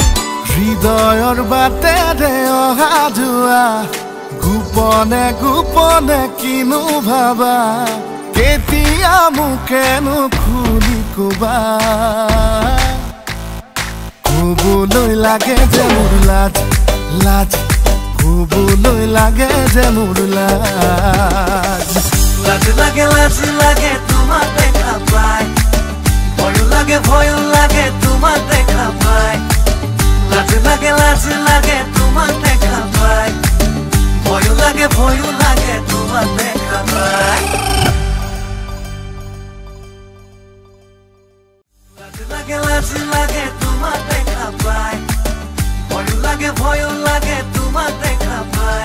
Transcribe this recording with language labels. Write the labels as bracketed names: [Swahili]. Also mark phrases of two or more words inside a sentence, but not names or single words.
[Assamese] হৃদয়ৰ বাটেৰে অহা যোৱা, গোপনে গোপনে কিনো ভাবা, কেতিয়া মোকেনো খুলি কবা। কবলৈ লাগে যে মোৰ লাজ লাজ, কবলৈ লাগে যে মোৰ লাজ। [Bangla] লাজ লাগে তোমার দেখা পাই, ভয় লাগে তোমার দেখা পাই। লাজ লাগে তোমার দেখা পাই, ভয় লাগে তোমার দেখা পাই। লাজ লাগে তোমার দেখা পাই, ভয় লাগে তোমার দেখা পাই।